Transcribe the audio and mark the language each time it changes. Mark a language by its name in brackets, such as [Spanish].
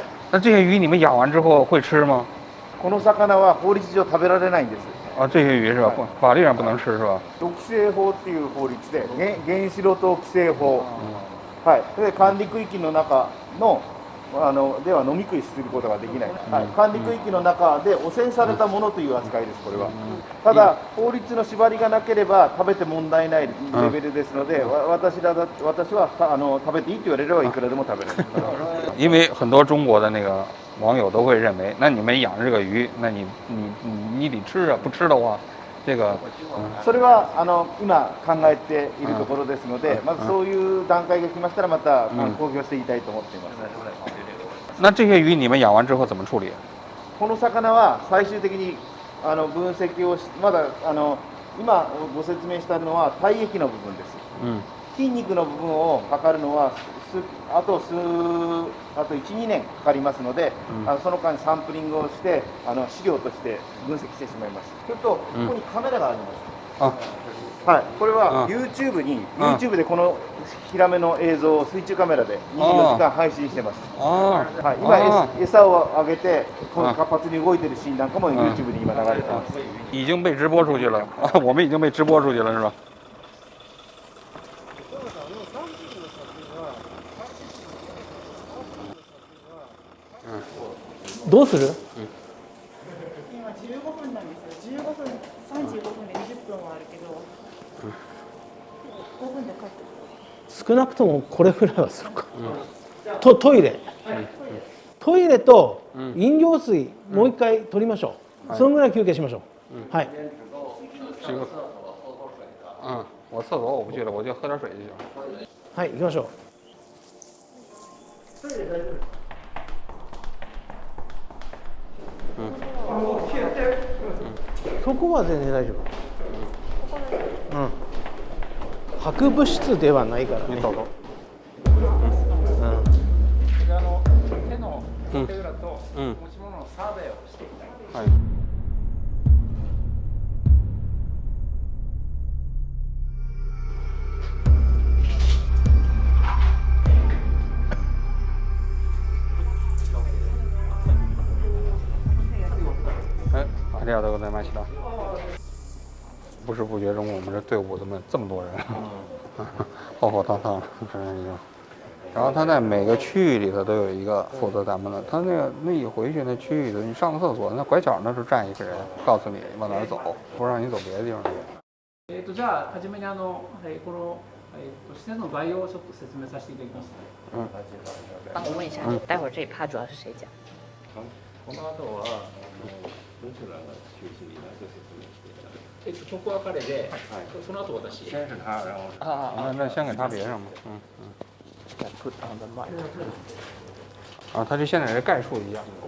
[Chinese] 那这些鱼你们养完之后会吃吗？ [Japanese] この魚は法律上食べられないんです。 [Chinese] 这些鱼是吧？法律上不能吃是吧？ [Japanese] 規制法っていう法律で原子炉等規制法。はい。で管理区域の中のでは飲み食いすることができない、管理区域の中で汚染されたものという扱いです、これは。ただ、法律の縛りがなければ食べて問題ないレベルですので、私は食べていいと言われればいくらでも食べれる。 [Chinese] 因为很多中国的那个网友都会认为，那你们养这个鱼，那你得吃啊，不吃的话。 [Japanese] それは今考えているところですので、まずそういう段階が来ましたらまた公表していきたいと思っています。 [Chinese] 那这些鱼你们养完之后怎么处理？ [Japanese] この魚は最終的に分析をまだ今ご説明したのは体液の部分です。筋肉の部分を測るのはあと 1,2 年かかりますので、その間にサンプリングをして資料として分析してしまいます。それとここにカメラがあります。はい、これは YouTube でこのヒラメの映像を水中カメラで24時間配信してます。はい、今餌をあげて活発に動いてるシーンなんかも YouTube に今流れてます。 [Chinese] 已经被直播出去了，我们已经被直播出去了，是吧？ [Japanese] どうする？今15分なんですよ。 15分、35分で20分はあるけど、5分で帰ってくる。少なくともこれぐらいはするか。トイレと飲料水もう一回取りましょう。そのぐらい休憩しましょう。はい。 [Chinese] 我厕所我不去了，我就喝点水就行。 [Japanese] はい、行きましょう。そこは全然大丈夫。博物室ではないからね。手の手裏と持ち物のサーベイをしていたい。ありがとうございました。 [Chinese] 不知不觉中，我们这队伍怎么这么多人？浩浩荡荡，然后他在每个区域里头都有一个负责咱们的。他那一回去那区域的，你上个厕所，那拐角那是站一个人，告诉你往哪儿走，不让你走别的地方去。 [Japanese] じゃあ初めにこの施設の概要をちょっと説明させていただきます。 [Chinese] 我问一下，待会儿这一趴主要是谁讲？ [Japanese] この後は文章欄が中心になって説明していただいて。曲は彼で、その後私。 [Chinese] 先是他，然后那先给他别上吧。他就现在是概述一下。